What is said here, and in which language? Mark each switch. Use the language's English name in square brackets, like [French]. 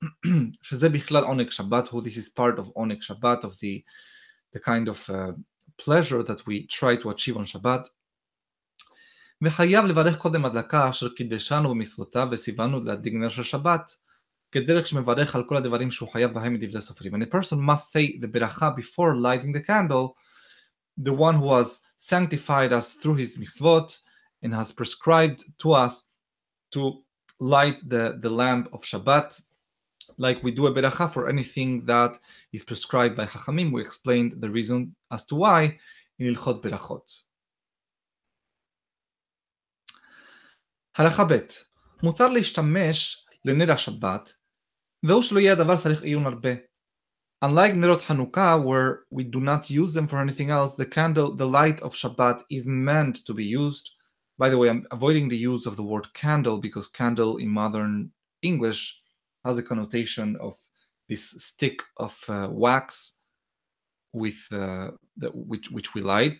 [English] This is part of Onek Shabbat, of the kind of pleasure that we try to achieve on Shabbat. [Hebrew] וחייב לברך קודם הדלקה אשר קידשנו במצוותיו וציוונו להדליק נר של שבת, כדרך שמברך על כל הדברים שהוא חייב בהם מדברי סופרים. [English] And a person must say the beracha before lighting the candle, the one who has sanctified us through his mitzvot and has prescribed to us to light the lamp of Shabbat, like we do a beracha for anything that is prescribed by Chachamim. We explained the reason as to why in Ilchot Berachot. [Hebrew] הלכה ב' מותר להשתמש לנר השבת, והוא שלא יהיה הדבר צריך עיון הרבה. [English] Unlike Nerot Hanukkah, where we do not use them for anything else, the light of Shabbat is meant to be used. By the way, I'm avoiding the use of the word candle because candle in modern English has a connotation of this stick of wax with which we light.